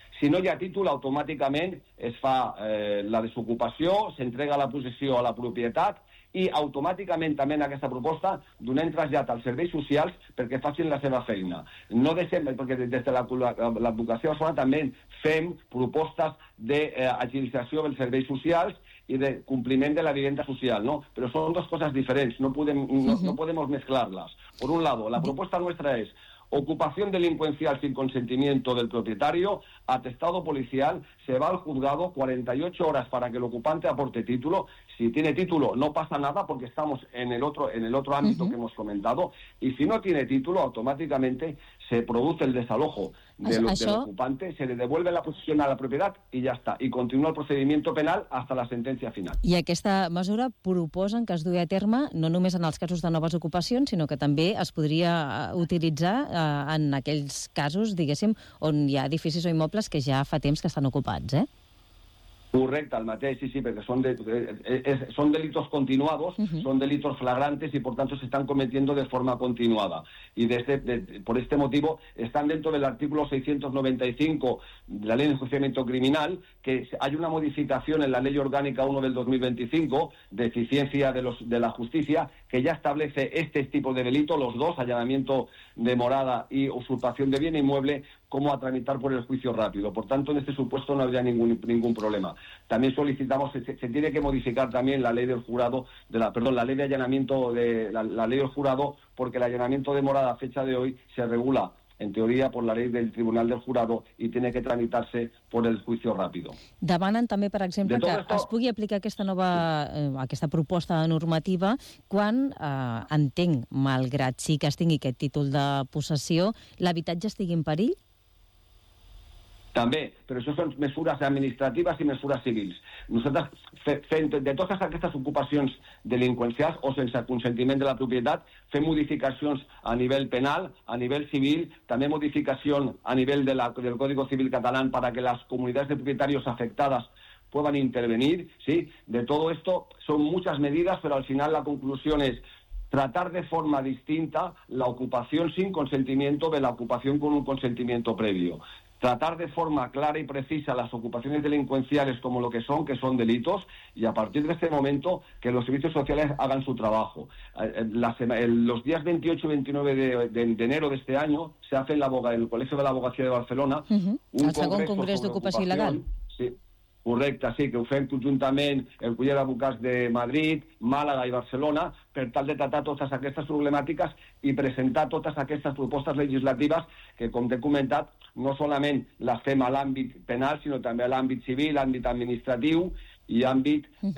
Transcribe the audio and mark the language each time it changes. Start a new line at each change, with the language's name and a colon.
Catalan: Si no hi ha títol, automàticament es fa la desocupació, s'entrega la possessió a la propietat i automàticament també en aquesta proposta donem trasllat als serveis socials perquè facin la seva feina. No deixem, perquè des de l'advocació personal també fem propostes d'agilització dels serveis socials i de compliment de la vivenda social, no? Però són dues coses diferents, no podem mezclar-les.
Spanish: Por un lado, la proposta nuestra es ocupación delincuencial sin consentimiento del propietario, atestado policial, se va al juzgado 48 horas para que el ocupante aporte título. Si tiene título, no pasa nada porque estamos en el otro ámbito que hemos comentado. Y si no tiene título, automáticamente se produce el desalojo del ocupante, se le devuelve la posesión a la propiedad y ya está. Y continúa el procedimiento penal hasta la sentencia final.
Catalan: I aquesta mesura proposen que es dugui a terme no només en els casos de noves ocupacions, sinó que també es podria utilitzar en aquells casos, diguéssim, on hi ha edificis o immobles que ja fa temps que estan ocupats, eh? Correcte, el mateix, sí, perquè són
Spanish: delitos continuados, són delitos flagrantes i, por tanto, se están cometiendo de forma continuada. Y por este motivo, están dentro del artículo 695 de la Ley de Enjuiciamiento Criminal, que hay una modificación en la Ley Orgánica 1 del 2025, de eficiencia de la justicia, que ya establece este tipo de delito, los dos, allanamiento de morada y usurpación de bien inmueble, cómo a tramitar por el juicio rápido. Por tanto, en este supuesto no habría ningún problema. También solicitamos, se tiene que modificar también la ley del jurado, la ley de allanamiento, la ley del jurado, porque el allanamiento de morada a fecha de hoy se regula, en teoría, por la ley del Tribunal del Jurado y tiene que tramitarse por el juicio rápido.
Catalan: Demanen també, per exemple, que es pugui aplicar aquesta nova, aquesta proposta de normativa quan, entenc, malgrat sí que es tingui aquest títol de possessió, l'habitatge estigui en perill? També, però això són mesures administratives i mesures civils. Nosaltres fem de totes aquestes ocupacions delinqüencials o sense consentiment de la propietat, fem modificacions a nivell penal, a nivell civil, també modificació a nivell del Código Civil Català perquè les comunitats de propietaris afectades puguin intervenir. ¿Sí? De tot això són moltes mesures, però al final la conclusió és
Spanish: tratar de forma distinta
Catalan: la ocupació sin consentiment de la ocupació con un consentiment previ.
Spanish: Tratar de forma clara y precisa las ocupaciones delincuenciales como lo que son delitos, y a partir de este momento que los servicios sociales hagan su trabajo. Los días 28 y 29 de enero de este año se hace en el Colegio de la Abogacía de Barcelona
Catalan: un segon congrés d'ocupació il·legal. Sí, correcte, sí, que ho fem conjuntament el Col·legi d'Advocats de Madrid, Màlaga i Barcelona, per tal de
Spanish: tratar
Catalan: totes aquestes problemàtiques i presentar totes aquestes propostes legislatives que, com t'he comentat, no solament les fem a l'àmbit penal, sinó també a l'àmbit civil, àmbit administratiu i àmbit